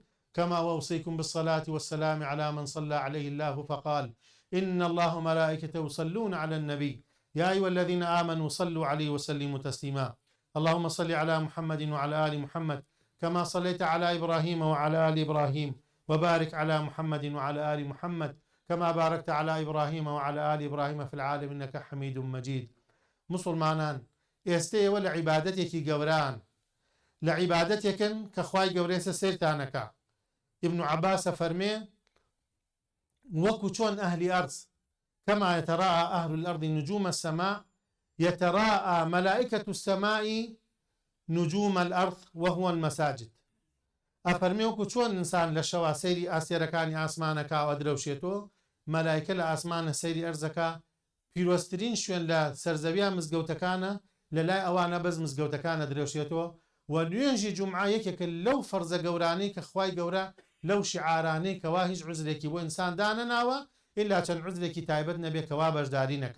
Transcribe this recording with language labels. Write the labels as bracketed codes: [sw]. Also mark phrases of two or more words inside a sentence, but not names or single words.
[ar] كما أوصيكم بالصلاة والسلام على من صلى عليه الله فقال إن الله ملائكته يصلون على النبي يا أيها الذين آمنوا صلوا عليه وسلموا تسليما. اللهم صل على محمد وعلى آل محمد كما صليت على إبراهيم وعلى آل إبراهيم، وبارك على محمد وعلى آل محمد كما باركت على إبراهيم وعلى آل إبراهيم في العالم إنك حميد مجيد. [ckb] مسلمانان ئێستەیەوە لە عیبادەتێکی گەوران، لە عیبادەتێکن کە خوای گەورەیە سێرتانەکە. [ar] ابن عباس [ckb] فەرمێ وەکو چۆن ئەهلی ئەرض [ar] كما يتراءى أهل الأرض نجوم السماء يتراءى ملائكة السماء نجوم الأرض وهو المساجد. [ckb] ئەفەرمێ وەکو چۆن ئینسان لە شەوا سەیری ئاسێرەکانی ئاسمانەکە و ئەدرەوشێتەوە، مەلایکە لە ئاسمانە سەیری ئەرزەکە. پیرۆستترین شوێن لە سەرزەویە مزگەوتەکانە، لە لای ئەوانە بەس مزگەوتەکانە درێوشێتەوە. و نوێژی جومعە یەکێکە لەو فەرزە گەورانەی کە خوای گەورە لەو شعارانەی کەوا هیچ عوزرێکی بۆ ئینسان دانەناوە ئللا چەند عوزرێکی تایبەت نەبێت کەوا بەشداری نەکە.